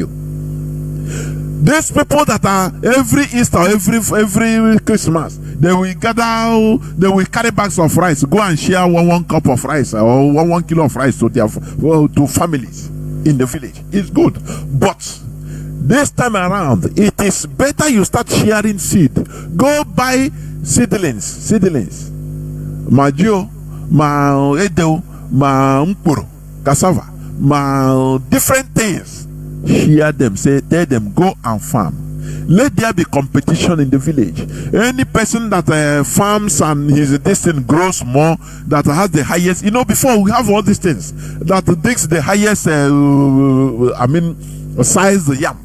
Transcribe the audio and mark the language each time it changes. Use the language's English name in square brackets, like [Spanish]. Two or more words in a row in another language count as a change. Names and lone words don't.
[English] These people that are every Easter, every Christmas, they will gather, they will carry bags of rice, go and share one cup of rice or one kilo of rice to families in the village. It's good, but this time around, it is better you start sharing seed. Go buy seedlings. Ma jo, ma edo, ma mpuro, cassava, ma different things. Share them. Tell them, go and farm. Let there be competition in the village. Any person that farms and his distance grows more, that has the highest, before we have all these things, that takes the highest, size yam.